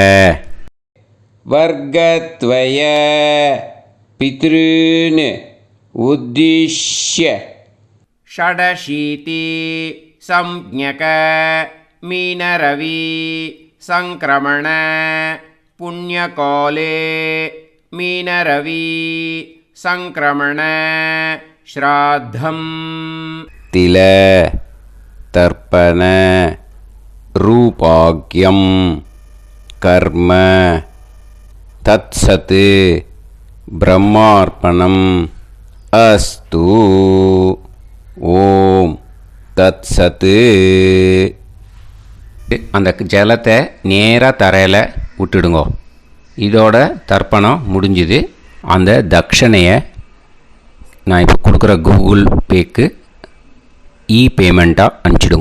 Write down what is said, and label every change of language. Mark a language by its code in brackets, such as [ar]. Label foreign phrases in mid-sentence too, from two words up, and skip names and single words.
[sa] वर्गद्वय पितॄन् उद्दिश्य षडशीति संज्ञक मीनरवि संक्रमण पुण्यकाले मीनरवि संक्रमण श्राद्धं तिल तर्पण रूपाग्यं कर्म तत्सत् ब्रह्मार्पणम् अस्तु ॐ तत्सत्. [ta] அந்த ஜலத்தை நேராக தரையில் விட்டுடுங்கோ. இதோட தர்ப்பணம் முடிஞ்சுது. அந்த தட்சணையை நான் இப்போ கொடுக்குற கூகுள் பேக்கு பேமெண்ட்டாக அனுப்பிச்சிடுங்க.